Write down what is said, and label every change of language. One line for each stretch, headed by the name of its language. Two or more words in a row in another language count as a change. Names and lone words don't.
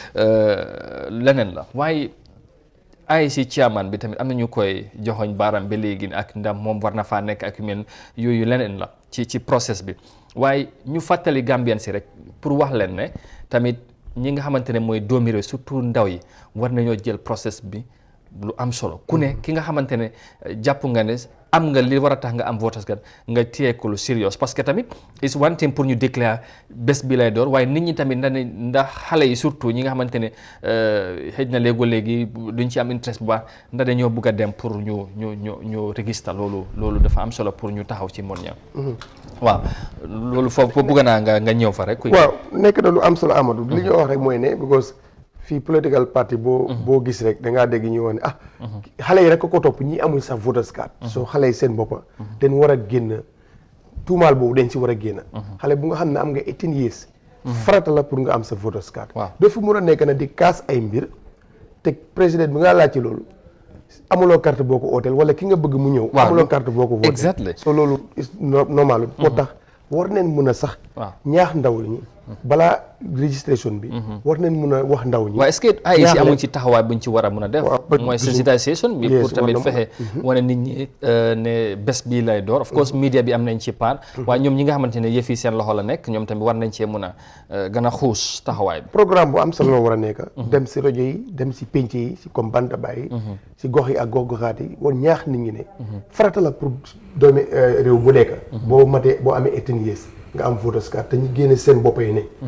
Wolof: leneen la waaye IEC chairman bi tamit am na ñu koy joxoñ baaram ba léegi ak ndam moom war na faa nekk ak yu mel yooyu leneen la ci process bi waaye ñu fàttali Gambien si rek pour wax leen ne tamit ñi nga xamante ne mooy doomi réew surtout ndaw yi war nañoo jël process bi lu am solo ku ne ki nga xamante ne jàpp nga ne am nga li war a tax nga am
English: voters card
Wolof: nga téye ko lu serious
French: parce que
Wolof: tamit
English: is one thing
Wolof: pour ñu déclare bés bi lay door waaye nit ñi tamit ndax xale yi surtout ñi nga xamante ne xëj na léegi duñ ci am interest bu baax ndax dañoo bëgg a dem pour ñu register loolu dafa am solo pour ñu taxaw ci mon ñam waaw loolu foofu bëgg naa nga ñëw fa rek waaw nekk na lu am solo Amadou li ñu wax rek mooy ne because fii
English: political party
Wolof: boo gis rek da ngaa dégg ñu wax ne xale yi rek ko topp ñi amuñ sax
English: voters card
Wolof: soo xale yi seen boppa dañ war a génn tuumaal boobu dañ si war a génn xale bu nga xam ne am nga 18 years farata la pour nga am sa
English: voters card
Wolof: doo fi mun a nekk na di kaas ay mbir te président bi nga laaj ci loolu amuloo carte boo ko ooteel wala ki nga bëgg mu ñëw amuloo carte boo ko voté so loolu normal moo tax war neen mën a sax ñaax ndaw ñi balaa registration bi war neen mën a wax ndaw ñi waaw
French: est-ce que
Wolof: ay si amuñ ci taxawaay buñ ci war a mën a def mooy sensitisation bi pour tamit fexe wane nit ñi ne bés bii lay door
English: of course
Wolof: media bi am nañ ci part waaye ñoom ñi nga xamante ne yëf yi seen loxo la nekk ñoom tamit war nañ cee mën a gën a xuus taxawaay bi programme bu am solo war a nekk dem si rajo yi dem si penc yi si comme bantaba yi si gox yi ak gox-goxaat yi war ñaax nit ñi ne farata la pour doomi réew bu nekk boo amee 18 years nga am
English: voters card
Wolof: te ñu génne seen bopp yi ne